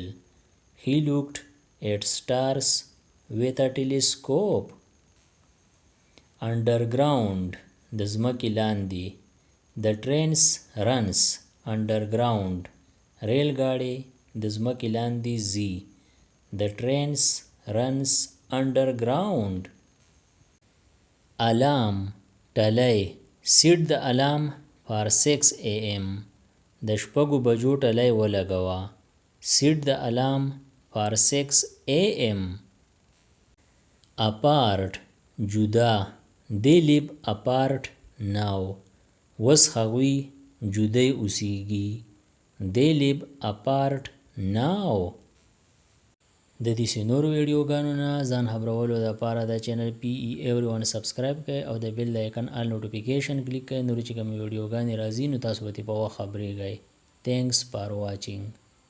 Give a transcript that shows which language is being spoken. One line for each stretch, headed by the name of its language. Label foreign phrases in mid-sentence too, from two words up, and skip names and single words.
English: He looked at stars with a telescope.
Pashto: Underground د ځمکې لاندې.
English: The trains runs underground.
Pashto: ریل ګاډی د ځمکې لاندې ځي.
English: The trains runs underground. Alarm ټلی. Set the alarm for 6 a.m.
Pashto: د شپږو بجو ټلی ولګوه.
English: Set the alarm for 6 a.m. Apart جدا. They live apart now.
Pashto: وس هغوی جدای اوسیږي.
English: They live apart now.
Pashto: د دې نورو ویډیوګانو نه ځان خبرولو لپاره د چینل PE Everyone سبسکرایب کړئ او د بیل د آیکن
English: all notification
Pashto: کلیک کړئ. نورې چې کومې ویډیوګانې راځي نو تاسو به ترې په وخت خبریږئ.
English: Thanks for watching.